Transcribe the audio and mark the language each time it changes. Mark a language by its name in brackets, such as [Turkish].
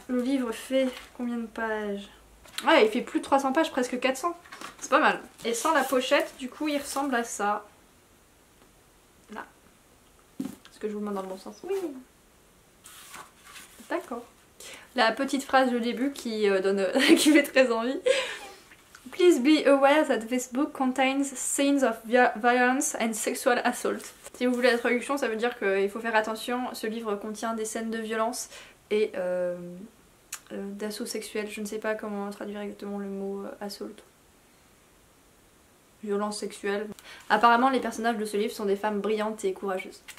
[French] Le livre fait combien de pages? Ouais, il fait plus de 300 pages, presque 400. C'est pas mal. Et sans la pochette, du coup, il ressemble à ça. Là. Est-ce que je vous le montre dans le bon sens? Oui. D'accord. la petite phrase du début qui qui fait très envie. [English] Please be aware that this book contains scenes of violence and sexual assault. [French] Si vous voulez la traduction, ça veut dire qu'il faut faire attention, ce livre contient des scènes de violence et d'assaut sexuel. Je ne sais pas comment traduire exactement le mot assault. Violence sexuelle. Apparemment les personnages de ce livre sont des femmes brillantes et courageuses.